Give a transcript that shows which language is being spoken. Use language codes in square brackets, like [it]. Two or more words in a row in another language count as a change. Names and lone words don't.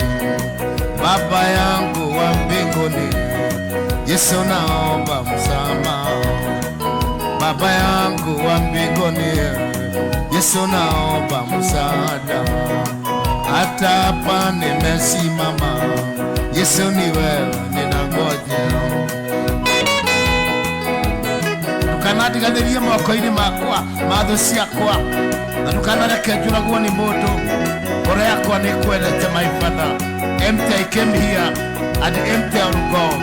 [sw] Baba yangu wa mbinguni, Yesu naomba msamaha. Baba yangu wa mbinguni, Yesu naomba msaada. Hata hapa nimesimama, Yesu ni wewe ninangoja. [ki] Tukanadiganirie moko-ini makwa mathu ciakwa, na tukanareke njuragwo ni mundu. Ngoro yakwa ni kwendete [en] my Father. Empty I came here and empty I will go.